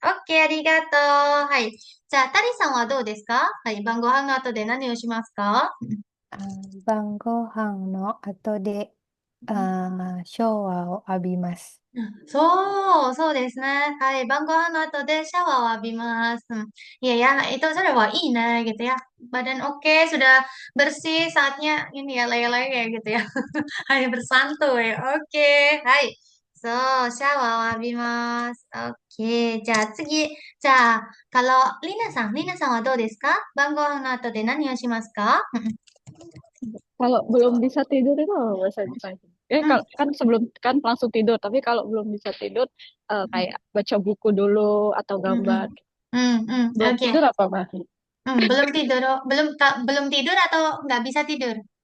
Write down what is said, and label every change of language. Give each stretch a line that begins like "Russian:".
Japanese: OK、ありがとう。はい。じゃあ、タリさんはどうですか？はい、晩ご飯の後で何をしますか？晩ご飯の後で、シャワーを浴びます。そうですね。はい。晩ご飯の後でシャワーを浴びます.
Indonesian: Iya ya, itu sudah wah ina gitu ya. Badan oke, sudah bersih, saatnya ini ya lele gitu ya. Hai, bersantuy. Oke, hai.
Japanese: So, シャワーを浴びます。 OK。 じゃあ次。じゃあ、リナさんはどうですか？晩ご飯の後で何をしますか？
Indonesian: Kalau belum bisa tidur itu bahasa Jepang. Kan langsung tidur, tapi kalau belum bisa tidur kayak baca buku dulu atau gambar. Belum Oke. tidur apa Mbak? Belum tidur atau nggak bisa tidur?